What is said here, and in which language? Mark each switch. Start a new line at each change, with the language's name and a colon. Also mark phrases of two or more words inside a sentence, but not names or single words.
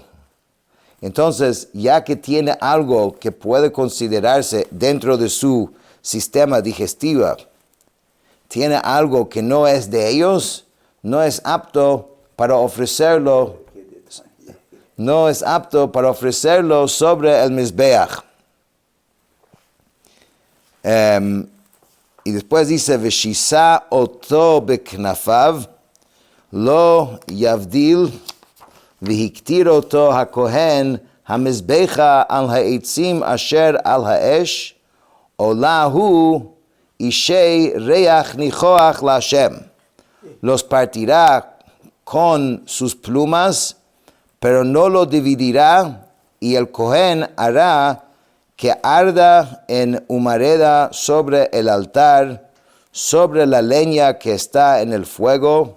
Spanish: Entonces, ya que tiene algo que puede considerarse dentro de su sistema digestivo, tiene algo que no es de ellos, no es apto para ofrecerlo. No es apto para ofrecerlo sobre el mizbeach. Y después dice,
Hebrew: וְשִׁסַּע אֹתוֹ בִכְנָפָיו לֹא יַבְדִּיל וְהִקְטִיר אֹתוֹ הַכֹּהֵן הַמִּזְבֵּחָה עַל הָעֵצִים אֲשֶׁר עַל הָאֵשׁ עֹלָה הוּא אִשֵּׁה רֵיחַ נִיחֹחַ לַה.
Spanish: Los partirá con sus plumas, pero no lo dividirá, y el Cohen hará que arda en humareda sobre el altar, sobre la leña que está en el fuego.